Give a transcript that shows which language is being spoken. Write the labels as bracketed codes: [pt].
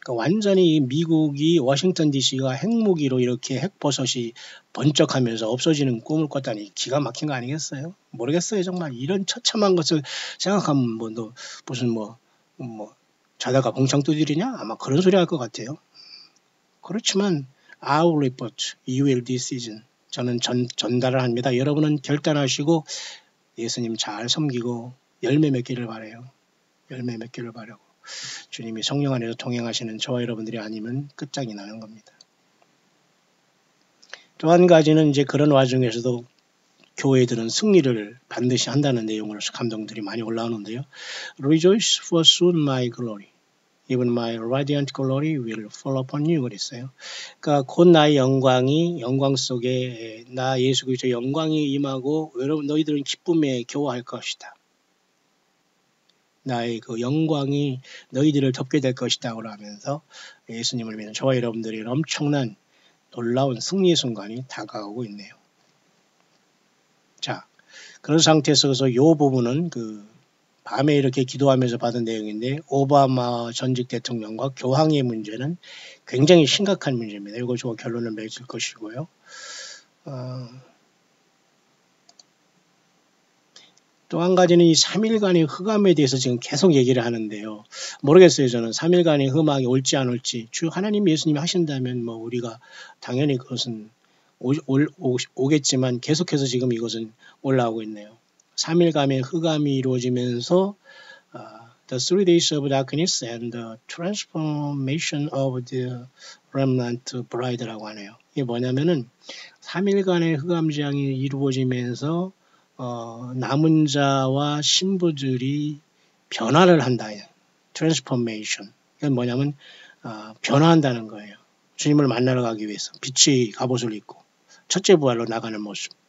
[ko] 그러니까 완전히 미국이 워싱턴 DC가 핵무기로 이렇게 핵버섯이 번쩍하면서 없어지는 꿈을 꿨다니 기가 막힌 거 아니겠어요? 모르겠어요. 정말 이런 처참한 것을 생각하면 무슨 자다가 봉창 두드리냐? 아마 그런 소리 할 것 같아요. 그렇지만 [en] I will report, you will decision. [ko] 저는 전달을 합니다. 여러분은 결단하시고 예수님 잘 섬기고 열매 맺기를 바라요. 열매 맺기를 바라고 주님이 성령 안에서 동행하시는 저와 여러분들이 아니면 끝장이 나는 겁니다. 또 한 가지는 이제 그런 와중에서도 교회들은 승리를 반드시 한다는 내용으로서 감동들이 많이 올라오는데요. [en] Rejoice for soon my glory. Even my radiant glory will fall upon you. [ko] 그랬어요. 그러니까 곧 나의 영광 속에 나 예수 그리스도의 영광이 임하고 여러분 너희들은 기쁨에 겨워할 것이다. 나의 그 영광이 너희들을 덮게 될 것이다. 하면서 예수님을 믿는 저와 여러분들이 엄청난 놀라운 승리의 순간이 다가오고 있네요. 자, 그런 상태에서 이 부분은 밤에 이렇게 기도하면서 받은 내용인데, 오바마 전직 대통령과 교황의 문제는 굉장히 심각한 문제입니다. 이거 저 결론을 맺을 것이고요. 또 한 가지는 이 3일간의 흑암에 대해서 지금 계속 얘기를 하는데요. 모르겠어요. 저는 3일간의 흑암이 올지 안 올지. 주 하나님 예수님이 하신다면 우리가 당연히 그것은 오겠지만 계속해서 지금 이것은 올라오고 있네요. 3일간의 흑암이 이루어지면서 [en] the 3 days of darkness and the transformation of the remnant bride라고 하네요. [ko] 이게 뭐냐면은 3일간의 흑암장이 이루어지면서 남은 자와 신부들이 변화를 한다. [en] transformation. [ko] 이건 뭐냐면 변화한다는 거예요. 주님을 만나러 가기 위해서 빛의 갑옷을 입고 첫째 부활로 나가는 모습.